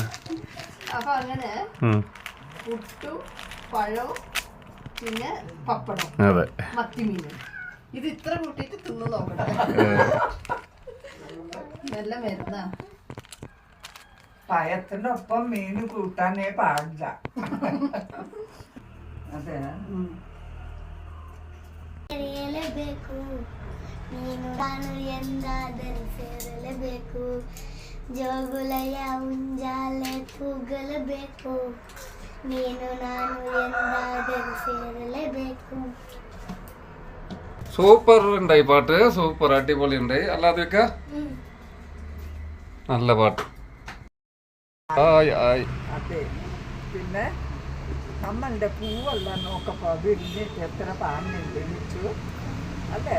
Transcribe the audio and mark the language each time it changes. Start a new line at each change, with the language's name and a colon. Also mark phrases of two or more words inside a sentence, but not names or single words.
Malayalam: അപ്പൊ അങ്ങനെ പുട്ടും പഴവും പിന്നെ പപ്പടം, മത്തി മീനും, ഇത് ഇത്ര കൂട്ടിട്ട് തിന്നു നോക്കണം. നല്ല മരുന്നാ. പയത്തിന്റെ ഒപ്പം മീൻ കൂട്ടാനേ പാടില്ല. അതെ
Kannada: ಸೇರಲೇಬೇಕು ನೀನು ನಾನು ಎಂದಾದರೂ ಸೇರಲೇಬೇಕು ಜೋಗುಲಯ ಉಂಜಾಲೆ ತೂಗಲೇಬೇಕು ನೀನು ನಾನು ಎಂದಾದರೂ ಸೇರಲೇಬೇಕು.
Malayalam: സൂപ്പർ ഉണ്ടായി പാട്ട്, സൂപ്പർ അടിപൊളി ഉണ്ടായി. അല്ലാതെ നല്ല പാട്ട്. അതെ. പിന്നെ നമ്മളുടെ പൂവെല്ലാം നോക്കപ്പോ വിരിഞ്ഞിട്ട് എത്ര പാടുന്നുണ്ട് വെച്ചു അല്ലേ?